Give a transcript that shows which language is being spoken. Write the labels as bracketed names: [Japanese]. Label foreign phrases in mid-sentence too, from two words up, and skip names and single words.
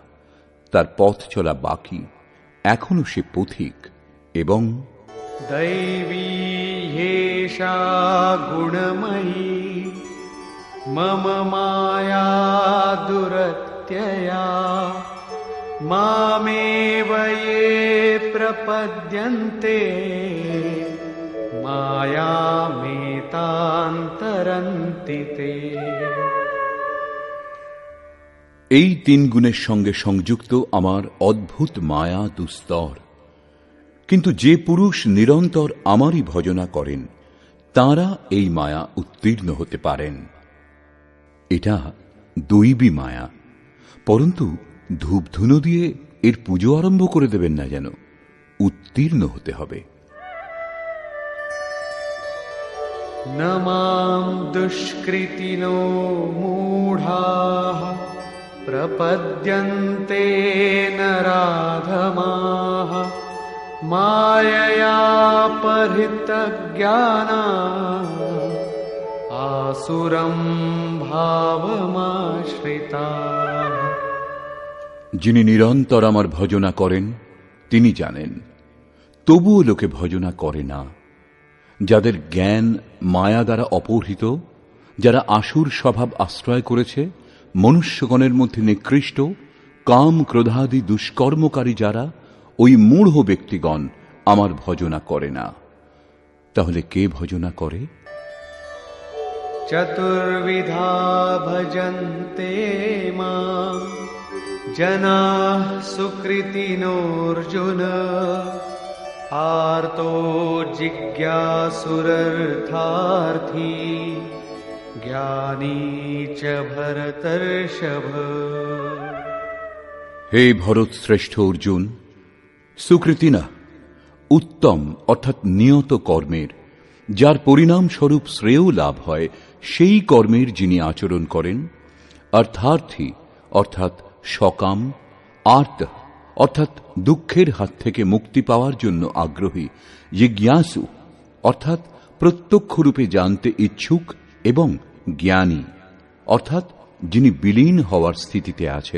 [Bangla] তার পথ চলা বাকি, এখনো সে পথিক। এবং [Sanskrit] দৈবী হেষা গুণময়ী মম মায়া দুরত্যয়া मामेव ये प्रपद्यन्ते मायामेतान्तरन्ति ते। [Bangla] এই তিন গুণের সঙ্গে সংযুক্ত আমার অদ্ভুত মায়া দুস্তর, কিন্তু যে পুরুষ নিরন্তর আমারই ভজনা করেন তাঁরা এই মায়া উত্তীর্ণ হতে পারেন। এটা দৈবী মায়া, পরন্তু ধূপধুনো দিয়ে এর পুজো আরম্ভ করে দেবেন না, যেন উত্তীর্ণ হতে হবে। [Sanskrit] न मां दुष्कृतिनो मूढाः प्रपद्यन्ते नराधमाः माययापहृतज्ञानाः आसुरं भावमाश्रिताः। [Bangla] যিনি নিরন্তর আমার ভজনা করেন তিনি জানেন, তবুও লোকে ভজনা করে না। যাদের জ্ঞান মায়া দ্বারা অপহৃত, যারা আসুর স্বভাব আশ্রয় করেছে, মনুষ্যগণের মধ্যে নিকৃষ্ট কাম ক্রোধাদি দুষ্কর্মকারী যারা, ওই মূঢ় ব্যক্তিগণ আমার ভজনা করে না। তাহলে কে ভজনা করে? [Sanskrit] চতুর্বিধা ভজন্তে মাং জনাঃ সুকৃতিনোর্জুন आर्तो जिज्ञासुरर्थार्थी ज्ञानी च भरतर्षभ। [Bangla] হে ভরত শ্রেষ্ঠ অর্জুন, সুকৃতি না, উত্তম অর্থাৎ নিয়ত কর্মের, যার পরিণাম স্বরূপ শ্রেয় লাভ হয়, সেই কর্মের যিনি আচরণ করেন। অর্থার্থী অর্থাৎ সকাম, আর্ত অর্থাৎ দুঃখের হাত থেকে মুক্তি পাওয়ার জন্য আগ্রহী, জিজ্ঞাসু অর্থাৎ প্রত্যক্ষরূপে জানতে ইচ্ছুক, এবং জ্ঞানী অর্থাৎ যিনি বিলীন হওয়ার স্থিতিতে আছেন।